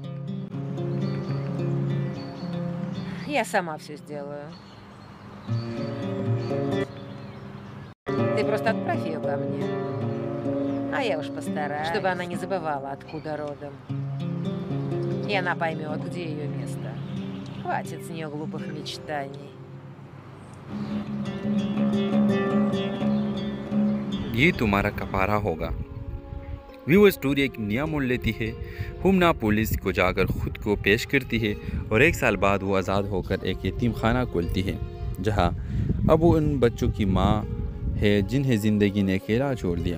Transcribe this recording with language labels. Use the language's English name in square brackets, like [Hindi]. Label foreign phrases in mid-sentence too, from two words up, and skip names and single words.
[Russian] Я сама все сделаю. Ты просто отправь ее ко мне. А я уж постараюсь, чтобы она не забывала, откуда родом. И она поймет, где ее место. Хватит с нее глупых мечтаний. [Hindi] ये तुम्हारा कपारा होगा। व्यूअर स्टोरी एक नया मोड़ लेती है। हुमना पुलिस को जाकर खुद को पेश करती है और 1 साल बाद वो आज़ाद होकर एक यतीम खाना खोलती है, जहां अब वो उन बच्चों की माँ है जिन्हें ज़िंदगी ने अकेला छोड़ दिया।